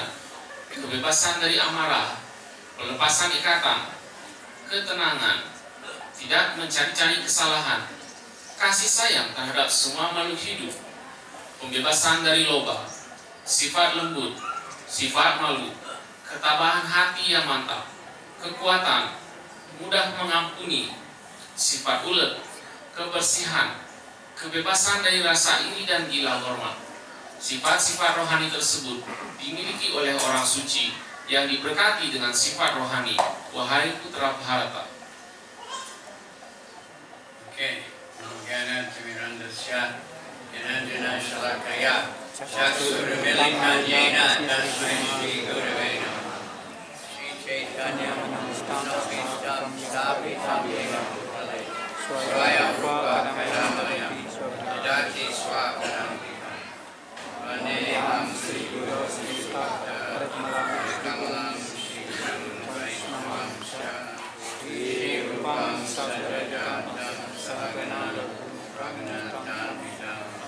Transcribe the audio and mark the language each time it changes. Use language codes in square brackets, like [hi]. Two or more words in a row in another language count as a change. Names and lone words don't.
[id] kebebasan dari amarah, pelepasan ikatan, ketenangan, tidak mencari-cari kesalahan, kasih sayang terhadap semua makhluk hidup, pembebasan dari loba, sifat lembut, sifat malu, ketabahan hati yang mantap, kekuatan, mudah mengampuni, sifat ulet, kebersihan, kebebasan dari rasa iri dan gila hormat. Sifat-sifat rohani tersebut dimiliki oleh orang suci yang diberkati dengan sifat rohani, wahai putra Bharata. Okay. [sa] Jnana Timirandasya Janandana Shalakaya Chaksurumilitan Yena Tasmai Shri Gurave Namah Shri Chaitanya Navistam Stapitam Yena Bhutale Swayam Rupa Kadamaya Yadati Swakaram Vandeham Sri Guru Sri Bhakta Kamalam Shri Guru Vaishnava Shri Rupam Sadrajam Sagana Raghunatam Vidam